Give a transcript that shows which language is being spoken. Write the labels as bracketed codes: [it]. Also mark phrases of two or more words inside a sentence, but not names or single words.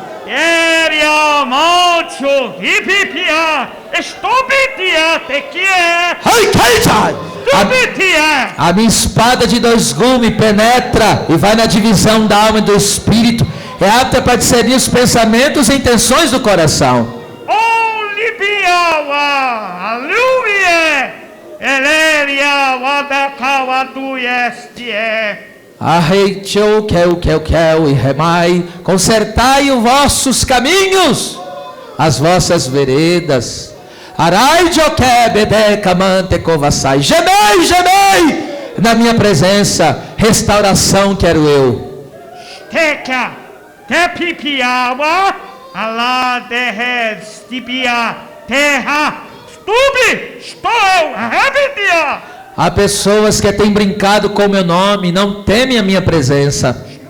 [pt] A minha espada de 2 gumes penetra e vai na divisão da alma e do espírito. É apta para discernir os pensamentos e intenções do coração. Arreitou, quel, e remai, consertai os vossos caminhos, as vossas veredas. Arai, joque, bebê, camante, covassai. Gemei, gemei, na minha presença, restauração quero eu. Teca, tepipiawa, alá, derred, stipia, terra, stubi, estou, rebedia. Há pessoas que têm brincado com o meu nome, não temem a minha presença.